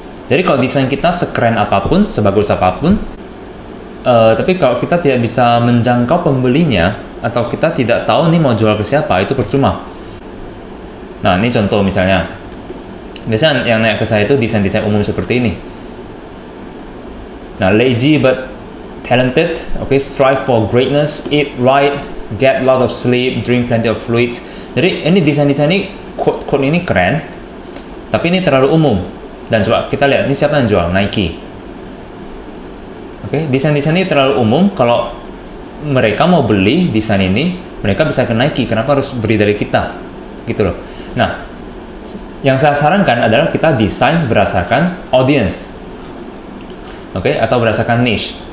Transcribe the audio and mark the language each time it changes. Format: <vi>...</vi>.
<id>Jadi kalau desain kita sekeren apapun, sebagus apapun, tapi kalau kita tidak bisa menjangkau pembelinya, atau kita tidak tahu nih mau jual ke siapa, itu percuma. Nah, ini contoh misalnya. Biasanya yang nanya ke saya itu desain-desain umum seperti ini.</id> <en>Nah, lazy but talented, okay, strive for greatness, eat right, get lot of sleep, drink plenty of fluids.</en> <id>Jadi ini desain-desain ini, quote ini keren, tapi ini terlalu umum. Dan coba kita lihat, ini siapa yang jual? Nike. Oke, desain-desain ini terlalu umum. Kalau mereka mau beli desain ini, mereka bisa ke Nike. Kenapa harus beli dari kita? Gitu loh. Nah, yang saya sarankan adalah kita desain berdasarkan audience, oke, atau berdasarkan niche.</id>